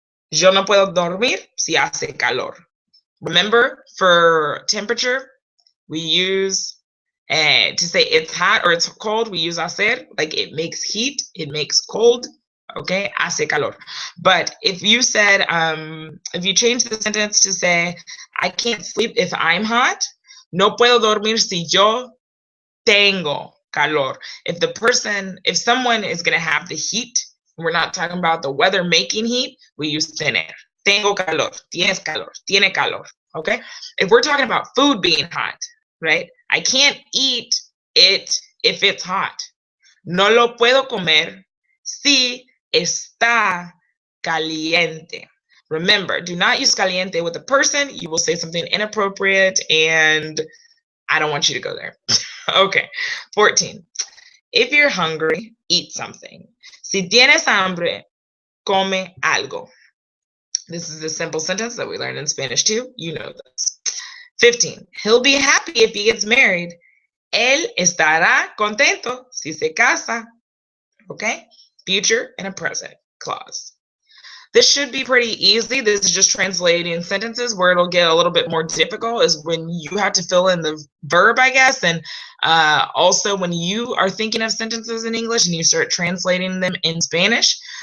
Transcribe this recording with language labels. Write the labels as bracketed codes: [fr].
[es] Yo no puedo dormir si hace calor. [en] Remember, for temperature, we use To say it's hot or it's cold, we use hacer, like it makes heat, it makes cold. Okay, [es] hace calor. [en] But if you said, if you change the sentence to say, I can't sleep if I'm hot, [es] no puedo dormir si yo tengo calor. [en] If someone is going to have the heat, we're not talking about the weather making heat, we use tener. [es] Tengo calor, tienes calor, tiene calor. [en] Okay? If we're talking about food being hot, right? I can't eat it if it's hot. [es] No lo puedo comer si está caliente. [en] Remember, do not use caliente with a person. You will say something inappropriate, and I don't want you to go there. Okay. 14. If you're hungry, eat something. [es] Si tienes hambre, come algo. [en] This is a simple sentence that we learned in Spanish too. You know this. 15. He'll be happy if he gets married. [es] Él estará contento si se casa. [en] Okay? Future and a present clause. This should be pretty easy. This is just translating sentences. Where it'll get a little bit more difficult is when you have to fill in the verb, I guess, and also when you are thinking of sentences in English and you start translating them in Spanish.